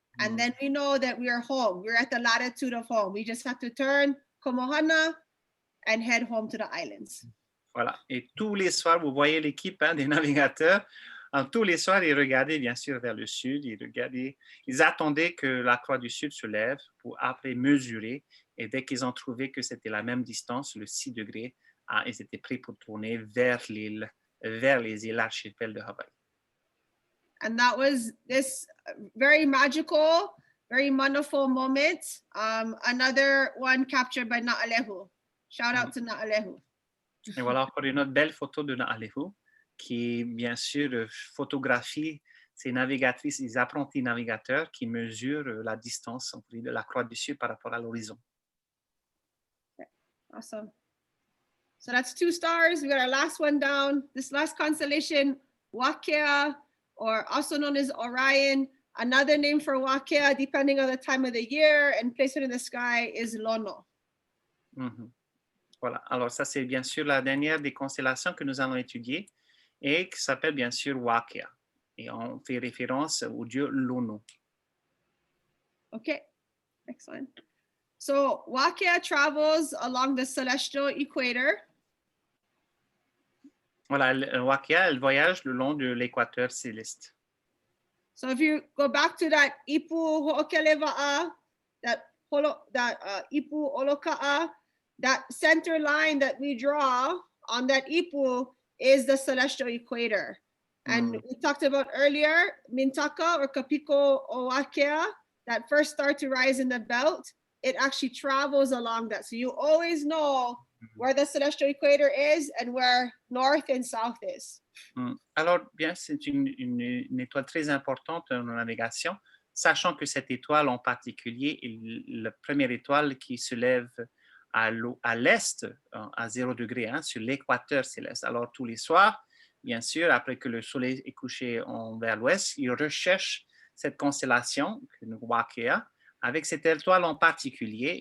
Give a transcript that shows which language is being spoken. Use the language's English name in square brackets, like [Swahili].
[English] And then we know that we are home. We're at the latitude of home. We just have to turn Komohana and head home to the islands. [French] Voilà. Et tous les soirs, vous voyez l'équipe des navigateurs. Tous les soirs, ils regardaient bien sûr vers le sud. Ils attendaient que la croix du Sud se lève pour après mesurer. Et dès qu'ils ont trouvé que c'était la même distance, le 6 degrés, ils étaient prêts pour tourner vers les îles archipels de Hawaï. [English] And that was this very magical, very wonderful moment. Another one captured by Na'alehu. Shout out to Na'alehu. [French] Et voilà encore une autre belle photo de Na'alehu qui, bien sûr, photographie ces navigatrices, ces apprentis navigateurs qui mesurent la distance de la croix du Sud par rapport à l'horizon. [English] Awesome. So that's 2 stars. We got our last one down. This last constellation, Wakea, or also known as Orion. Another name for Wakea, depending on the time of the year and placement in the sky, is Lono. [French] Voilà. Alors ça, c'est bien sûr la dernière des constellations que nous allons étudier et qui s'appelle bien sûr Wakea. Et on fait référence au dieu Lono. [English] Okay, excellent. So Wakea travels along the celestial equator. [French] Voilà, Wakea, elle voyage le long de l'équateur céleste. [English] So if you go back to that ipu ho'okelewa'a, that ipu oloka'a, that center line that we draw on that ipu is the celestial equator. And we talked about earlier, Mintaka or Kapiko Oakea, that first star to rise in the belt, it actually travels along that. So you always know where the celestial equator is and where north and south is. [French] Alors, bien, c'est une étoile très importante dans la navigation, sachant que cette étoile en particulier est la première étoile qui se lève à l'est, à 0 degré, hein, sur l'équateur céleste. Alors, tous les soirs, bien sûr, après que le soleil est couché vers l'ouest, ils recherchent cette constellation, le Wakea, avec cette étoile en particulier.